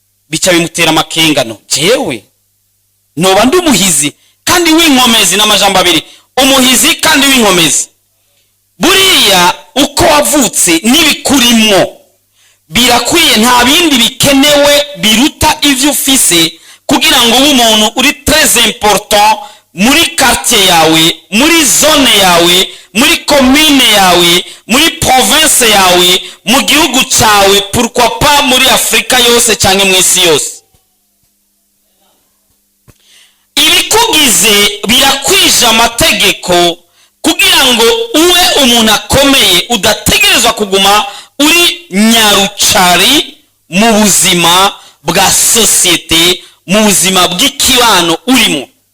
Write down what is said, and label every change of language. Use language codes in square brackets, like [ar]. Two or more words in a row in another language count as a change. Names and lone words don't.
[rn] Bica bimutera amakengano. Jewe, noba ndi umuhizi kandi w'inkomezi, n'amajambo abiri. Umuhizi kandi w'inkomezi. Buriya uko wavutse n'ibikurimwo birakwiye, nta bindi bikenewe biruta ivyo ufise kugira ngo ube umuntu uri [fr] très important [rn] muri quartier yawe, muri zone yawe, muri commune yawe, muri province yawe, mu gihugu cawe, [fr] pourquoi pas [rn] muri Afrika yose canke mw'isi yose. Ibikugize birakwije amategeko kugira ngo ube umuntu akomeye, udategerezwa kuguma uri nyarucari mu buzima bwa societe, mu buzima bw'ikibano urimo.